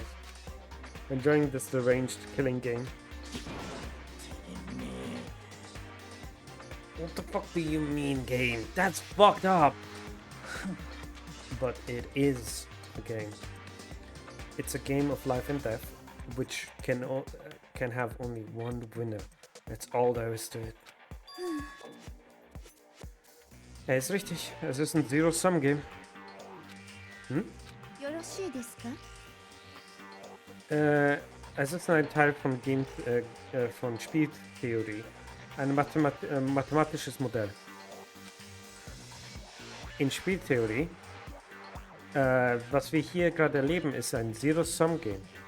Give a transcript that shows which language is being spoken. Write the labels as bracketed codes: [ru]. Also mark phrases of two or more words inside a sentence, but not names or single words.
[en] Enjoying this deranged killing game. What the fuck do you mean, game? That's fucked up! But it is a game. It's a game of life and death, which can have only one winner. That's all there is to it. [de] Ist richtig. Es ist ein Zero-Sum-Game. Hm? [ja] よろしいですか? [de] Es ist ein Teil von von Spieltheorie. Ein mathematisches Modell. In Spieltheorie, was wir hier gerade erleben, ist ein Zero-Sum-Game.